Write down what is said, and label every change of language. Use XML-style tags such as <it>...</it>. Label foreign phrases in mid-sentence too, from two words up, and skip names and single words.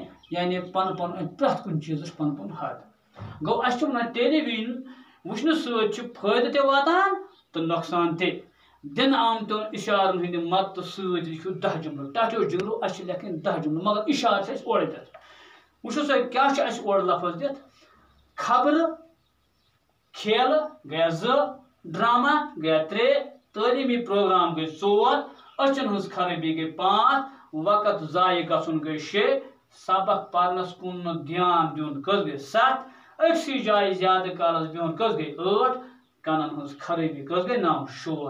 <ks>यानी पन प्रथ कुन चीज पन हद गो अस टेलीविजन वुचन फायदे ते वातान तो नुकसान ते। दिन आमत इशारन हंद मदद सत लिखियो 10 जुमल। टाटो जिगरो अस लेखन 10 जुमल मगर इशार ओर दित।</ks> <hi>वो क्या</hi> <ks>ओर लफज दित खबर खेल गया 2, ड्रामा गया 3, तलीमी प्रोग्राम गई 4, अचन हज खराबी गई 5, वक्त जाय गन गई 6, सबक पढ़नस कुन ध्यान दिन कस गई 7, अक्सी जाय ज्यादा कालस बिहुन कस गई 8, कनन हज खराबी कस गई 9, शोर।</ks>